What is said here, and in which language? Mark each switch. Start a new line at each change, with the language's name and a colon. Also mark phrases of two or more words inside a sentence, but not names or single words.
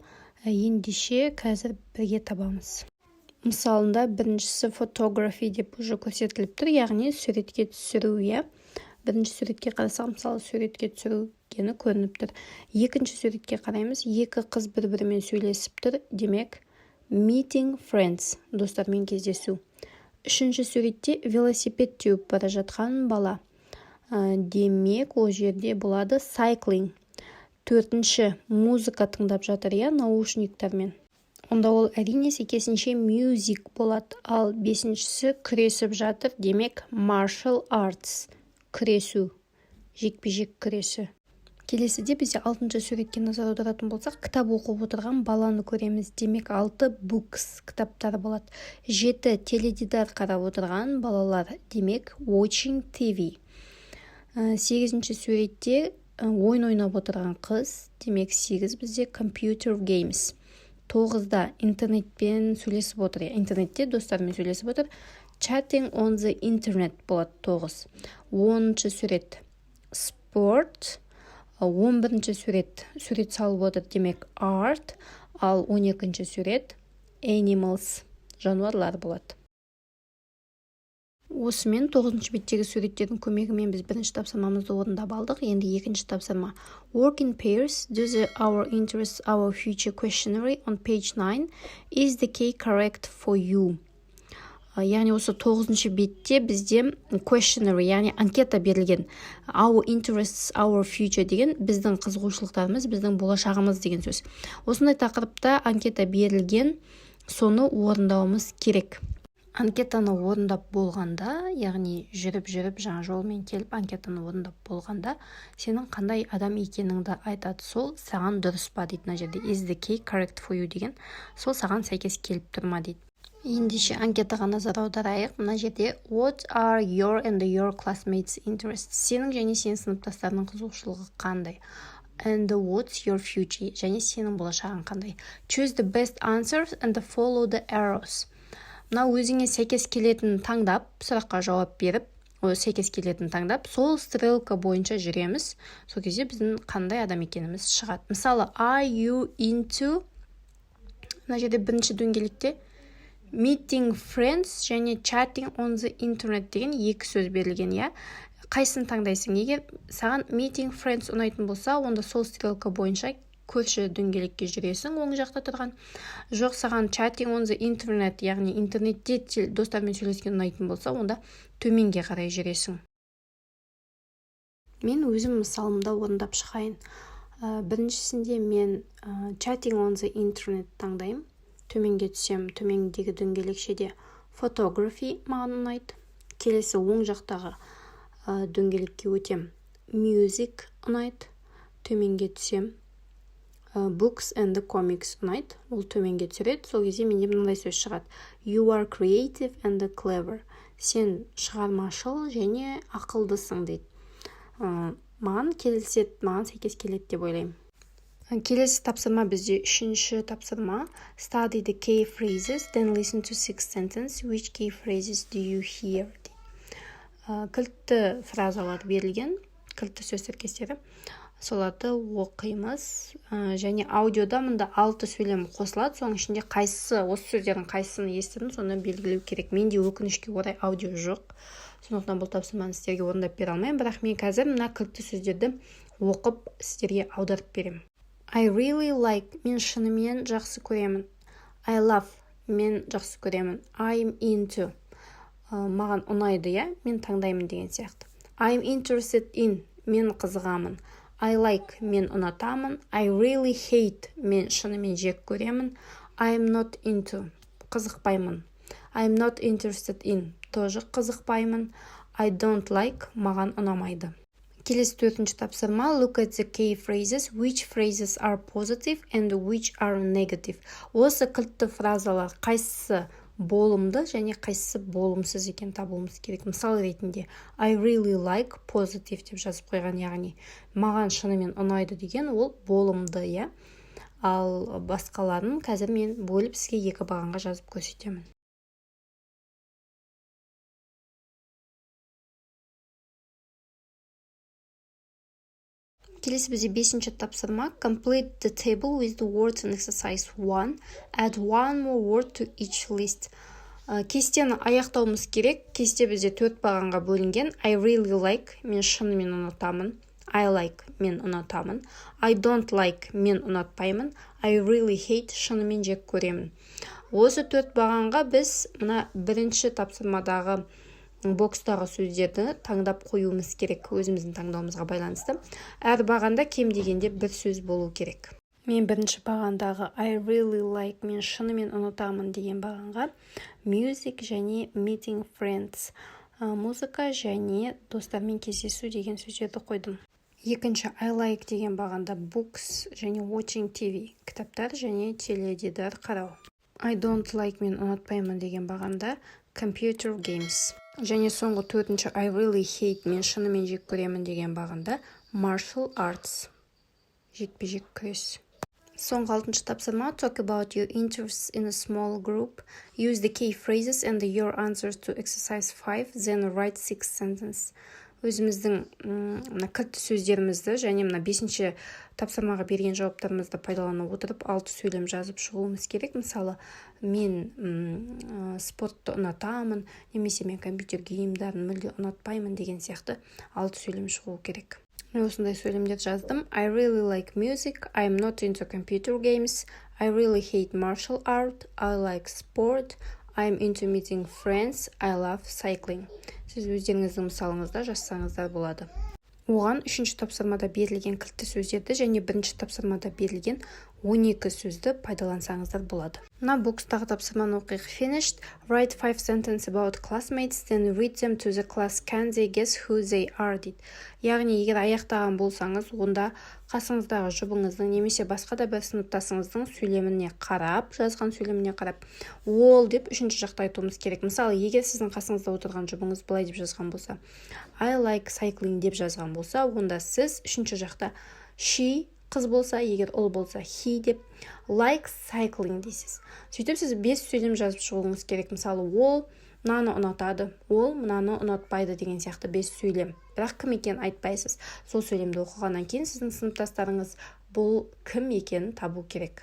Kazakh: Ендеше қазір бірге табамыз. Мысалында біріншісі photography деп уже көрсетіліп тұр, яғни суретке түсіру. Бірінші суретке қарасақ, мысалы суретке түсіргені көрініп тұр. Екінші суретке қараймыз, екі қыз бір-бірімен сөйлесіп тұр, демек
English: meeting friends,
Kazakh: достармен кездесу. Үшінші суретте велосипед теуіп бара жатқан бала, демек ол жерде болады cycling. Төртінші музыка тыңдап жатыр, наушниктармен. Онда ол әрине сәйкесінше music болады. Ал бесіншісі күресіп жатыр, демек
English: martial arts,
Kazakh: күресу, жекпе-жек күресі. Келесіде бізде 6-шы суретке назар аударатын болсақ, кітап оқып отырған баланы көреміз. Демек 6 books кітаптар болады. 7 теледидар қарап отырған балалар, демек
English: watching TV.
Kazakh: 8-ші суретте ойын ойнап отырған қыз, демек 8 бізде
English: computer games.
Kazakh: 9-да интернетпен сөйлесіп отыр, интернетте достарымен сөйлесіп отыр,
English: chatting on the internet болады 9.
Kazakh: 10-ші сурет sport, 11-ші сурет салып отыр, демек art, ал 12-ші сурет animals, жануарлар болады. Осымен 9-ші беттегі суреттердің көмегімен біз бірінші тапсырмамызды орындап алдық. Енді екінші тапсырма.
English: Work in pairs, do our interests, our future questionnaire on page 9. Is the key correct for you?
Kazakh: Яғни осы 9-ші бетте бізде questionnaire, яғни анкета берілген.
English: Our interests, our future
Kazakh: деген біздің қызығушылықтарымыз, біздің болашағымыз деген сөз. Осындай тақырыпта анкета берілген, соны орындауымыз керек. Анкетаны орындап болғанда, яғни жүріп жаңа жолмен келіп анкетаны орындап болғанда, сенің қандай адам екеніңді айтады, сол саған дұрыс па дейді. Мына жерде
English: is the key correct for you
Kazakh: деген, сол саған сәйкес келіп тұрма дейді. Ендеше анкетаға назар аударайық. Мына жерде
English: what are your and your classmates interests?
Kazakh: Сенің және сенің сыныптастарының қызығушылығы қандай?
English: And what's your future?
Kazakh: Және сенің болашағың қандай?
English: Choose the best answers and follow the arrows.
Kazakh: Мына өзіңе сәйкес келетін таңдап, сұраққа жауап беріп, сәйкес келетін таңдап, сол стрелка бойынша жүреміз. Сол кезде біздің қандай адам екеніміз шығады. Мысалы,
English: are you into?
Kazakh: Мына жерде бірінші дөңгелекте
English: meeting friends
Kazakh: және
English: chatting on the internet
Kazakh: деген екі сөз берілген, Қайсын таңдайсың? Егер саған
English: meeting friends
Kazakh: ұнайтын болса, онда сол стрелка бойынша көрші дөңгелекке жүресің, оң жақта тұрған. Жоқ, саған
English: chatting on the internet,
Kazakh: яғни интернетте достармен сөйлескен ұнайтын болса, онда төменге қарай жүресің. Мен өзім мысалымда орындап шығайын. Біріншісінде мен
English: chatting on the internet
Kazakh: таңдаймын. Төменге түсем, төмендегі дөңгелекшеде photography маған ұнайды. Келесі оң жақтағы дөңгелекке өтем. Music ұнайды. Төменге түсем.
English: Books and the comics
Kazakh: ұнайды. Ол төменге түсіреді. Сол кезде менде мынандай сөз шығады.
English: You are creative and clever.
Kazakh: Сен шығармашыл және ақылдысың дейді. Маған келіседі, маған сәйкес келеді деп ойлаймын. Келесі тапсырма бізде 3-ші тапсырма.
English: Study the key phrases, then listen to 6 sentences. Which key phrases do you hear?
Kazakh: Кілтті фразалар берілген, кілтті сөз тіркестері. Соларды оқимыз. Және аудиода мұнда 6 сөйлем қосылады. Соның ішінде қайсысы, осы сөздердің қайсысын естідім, соны белгілеу керек. Менде өкінішке орай аудио жоқ. Сондықтан бұл тапсырманы сіздерге орындап бере алмаймын, бірақ мен қазір мына кілтті сөздерді оқып сіздерге аударып беремін.
English: I really like,
Kazakh: мен шынымен жақсы көремін.
English: I love,
Kazakh: мен жақсы көремін.
English: I'm into,
Kazakh: маған ұнайды, мен таңдаймын деген сияқты.
English: I'm interested in,
Kazakh: мен қызығамын.
English: I like,
Kazakh: мен ұнатамын.
English: I really hate,
Kazakh: мен шынымен жек көремін.
English: I'm not into, қызықпаймын. I'm not interested in,
Kazakh: тоже қызықпаймын.
English: I don't like,
Kazakh: маған ұнамайды. Келесі 4-ші тапсырма.
English: Look at the key phrases. Which phrases are positive and which are negative?
Kazakh: Осы кілтті фразалар қайсысы болымды және қайсысы болымсыз екен табуымыз керек. Мысал ретінде
English: I really like positive
Kazakh: деп жазып қойған, яғни маған шынымен ұнайды деген ол болымды, ал басқаларын қазір мен бөліп сізге 2 бағанға жазып көрсетемін. Келесі бізде 5-ші тапсырма.
English: Complete the table with the words in exercise 1. Add one more word to each list.
Kazakh: Кестені аяқтауымыз керек. Кесте бізде 4 бағанға бөлінген.
English: I really like,
Kazakh: мен шынымен ұнатамын.
English: I like,
Kazakh: мен ұнатамын.
English: I don't like,
Kazakh: мен ұнатпаймын.
English: I really hate,
Kazakh: шынымен жек көремін. Осы 4 бағанға біз мына 1-ші тапсырмадағы бокстағы сөздерді таңдап қоюымыз керек, өзіміздің таңдауымызға байланысты. Әр бағанда кем дегенде бір сөз болу керек. Мен 1-ші бағандағы
English: I really like,
Kazakh: мен шынымен ұнатамын деген бағанға music және
English: meeting friends,
Kazakh: музыка және достармен кездесу деген сөздерді қойдым. 2-ші
English: I like
Kazakh: деген бағанда books және
English: watching TV,
Kazakh: кітаптар және теледидар қарау.
English: I don't like,
Kazakh: мен ұнатпаймын деген бағанда
English: computer games.
Kazakh: Және соңғы 4-ші
English: I really hate,
Kazakh: мен шынымен жек көремін деген бағында
English: martial arts,
Kazakh: жекпе-жек күрес. Соңғы 6-ші тапсырма.
English: Talk about your interests in a small group. Use the key phrases and your answers to exercise 5, then write 6 sentences.
Kazakh: Өзіміздің кілтті сөздерімізді және 5-ші тапсырмаға берген жауаптарымызды пайдаланып отырып 6 сөйлем жазып шығуымыз керек. Мысалы, мен спортты ұнатамын, немесе мен компьютер геймдарын мүлде ұнатпаймын деген сияқты 6 сөйлем шығу керек. Мен осындай сөйлемдер жаздым.
English: I really like music. I'm not into computer games. I really hate martial art. I like sport. I'm into meeting friends. I love cycling.
Kazakh: Сіз өздеріңіздің мысалыңызда жазсаңыздар болады. Оған 3-ші тапсырмада берілген кілтті сөздерді және 1-ші тапсырмада берілген 12 сөзді пайдалансаңыздар болады. Мына бокстағы тапсырманы оқиық.
English: Finished. Write 5 sentences about classmates, then read them to the class. Can they guess who they are?
Kazakh: Дейді. Яғни, егер аяқтаған болсаңыз, онда қасыңыздағы жұбыңыздың немесе басқа да бір сыныптасыңыздың сөйлеміне қарап, жазған сөйлеміне қарап, ол деп 3-ші жақта айтуымыз керек. Мысалы, егер сіздің қасыңызда отырған жұбыңыз былай деп жазған болса,
English: I like cycling
Kazakh: деп жазған болса, онда сіз 3-ші жақта she қыз болса, егер ұл болса he деп
English: like cycling
Kazakh: дейсіз. Сөйтіп сіз 5 сөйлем жазып шығуыңыз керек. Мысалы, ол мынаны ұнатады, ол мынаны ұнатпайды деген сияқты 5 сөйлем. Бірақ кім екенін айтпайсыз. Сол сөйлемді оқығаннан кейін сіздің сыныптастарыңыз бұл кім екенін табу керек.